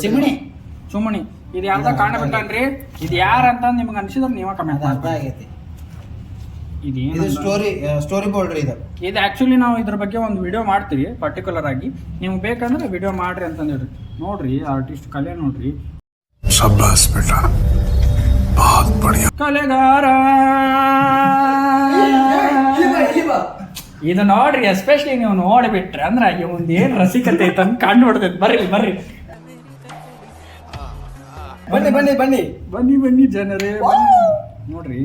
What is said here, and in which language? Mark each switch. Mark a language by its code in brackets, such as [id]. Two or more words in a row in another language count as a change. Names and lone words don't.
[kn] ಚಿಮಣಿ. ಇದು ಯಾರ್ದ ಕಾಣಬಿಟ್ಟನ್ರಿ. ಇದು ಯಾರ ಅಂತ ನಿಮ್ಗೆ ಅನ್ಸಿದ್ರೆ ನೀವ ಕಮೆಂಟ್ ಅರ್ಥ ಆಗೈತಿ. ಇದು [en] story board ರೀ. [kn] ಇದು ಆಕ್ಚುಲಿ ನಾವು ಇದ್ರ ಬಗ್ಗೆ ಒಂದು ವಿಡಿಯೋ ಮಾಡ್ತೀವಿ ಪರ್ಟಿಕ್ಯುಲರ್ ಆಗಿ. ನಿಮ್ಗೆ ಬೇಕಂದ್ರೆ ವಿಡಿಯೋ ಮಾಡ್ರಿ ಅಂತ ಹೇಳ್ರಿ. ನೋಡ್ರಿ ಆರ್ಟಿಸ್ಟ್ ಕಲೆ ನೋಡ್ರಿ. [hi] शाबाश बेटा, बहुत बढ़िया. [kn] ಕಲೆಗಾರ ಇದು ನೋಡ್ರಿ, ಎಸ್ಪೆಷಲಿ ನೀವು ನೋಡ್ಬಿಟ್ರೆ ಅಂದ್ರೆ ಇವಂದು ಏನ್ ರಸಿಕತೆ ಐತೆ ಅಂತ ಕಂಡುಬಿಡ್ತೈತೆ. ಬರ್ರಿ ಬನ್ನಿ ಜನರೇ ನೋಡ್ರಿ.